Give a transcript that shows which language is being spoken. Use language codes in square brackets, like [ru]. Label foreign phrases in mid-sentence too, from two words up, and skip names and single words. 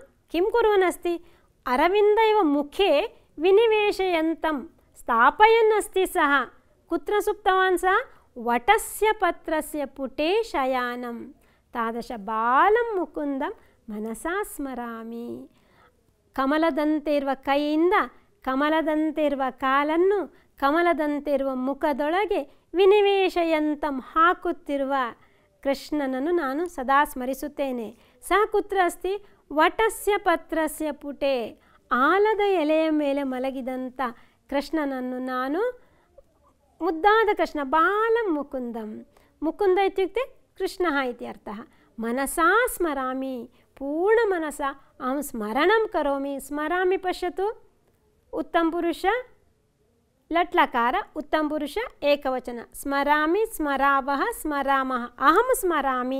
[sa] किं कुर्वन् अस्ति? अरविन्द इव मुखे विनिवेशयन्तं स्थापयन् अस्ति सः। कुत्र सुप्तवान् सः? वटस्य पत्रस्य पुटे शयानं। तादृश बालं मुकुन्दं मनसा स्मरामि। [kn] ಕಮಲದಂತಿರುವ ಕೈಯಿಂದ ಕಮಲದಂತಿರುವ ಕಾಲನ್ನು ಕಮಲದಂತಿರುವ ಮುಖದೊಳಗೆ ವಿನಿವೇಶಯಂತಂ ಹಾಕುತ್ತಿರುವ ಕೃಷ್ಣನನ್ನು ನಾನು ಸದಾ ಸ್ಮರಿಸುತ್ತೇನೆ. [sa] ಸಹ ಕುತ್ರ ಅಸ್ತಿ? ವಟಸ್ಯ ಪತ್ರಸ್ಯ ಪುಟೆ. [kn] ಆಲದ ಎಲೆಯ ಮೇಲೆ ಮಲಗಿದಂಥ ಕೃಷ್ಣನನ್ನು ನಾನು ಮುದ್ದಾದ ಕೃಷ್ಣ [sa] ಬಾಲಂ ಮುಕುಂದಂ. ಮುಕುಂದ ಇತ್ಯುಕ್ತೆ ಕೃಷ್ಣಃ ಇತಿ ಅರ್ಥಃ. मनसा स्मरामि पूर्ण मनसा अहं स्मरणं करोमि. स्मरामि पश्यतु उत्तमपुरुष लट्लकार उत्तमपुरुष एकवचन. स्मरामि स्मरावः स्मरामः अहं स्मरामि.